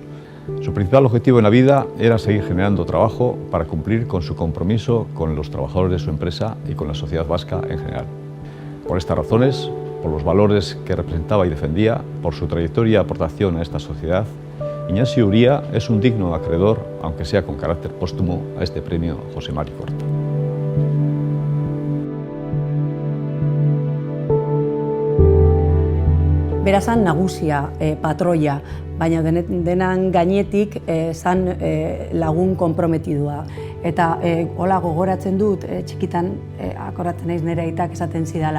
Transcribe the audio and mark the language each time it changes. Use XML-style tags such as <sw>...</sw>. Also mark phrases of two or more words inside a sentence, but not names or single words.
<es>Su principal objetivo en la vida era seguir generando trabajo para cumplir con su compromiso con los trabajadores de su empresa y con la sociedad vasca en general. Por estas razones, por los valores que representaba y defendía, por su trayectoria y aportación a esta sociedad, Ignacio Uría es un digno acreedor, aunque sea con carácter póstumo, a este premio José Mari Corta.</es> <eu>Berazan nagusia, patroia, baina denan gainetik zan lagun konprometidua. Eta hola gogoratzen dut, txikitan akoratzen naiz nire aitak esaten zidala.</eu>